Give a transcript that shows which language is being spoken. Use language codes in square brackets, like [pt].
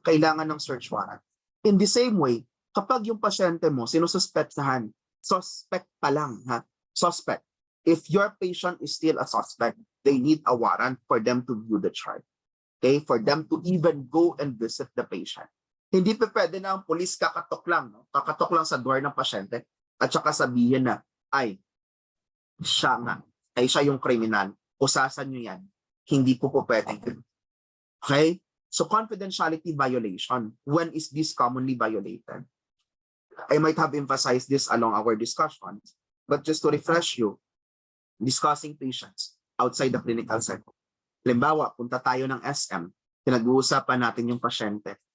[tl] Kailangan ng search warrant. [en] In the same way, [tl] kapag yung pasyente mo, sinususpetsahan, suspect pa lang, ha? Suspect. [en] If your patient is still a suspect, they need a warrant for them to view the chart. Okay? For them to even go and visit the patient. [tl] Hindi pa pwede na ang police kakatok lang, no? Kakatok lang sa door ng pasyente at saka sabihin na, ay, siya nga, ay siya yung kriminal, usasan nyo yan. Hindi po pwede. Okay? [en] So confidentiality violation, when is this commonly violated? I might have emphasized this along our discussions, but just to refresh you, discussing patients outside the clinical setting. [tl] Halimbawa, punta tayo ng SM, pinag-uusapan natin yung pasyente.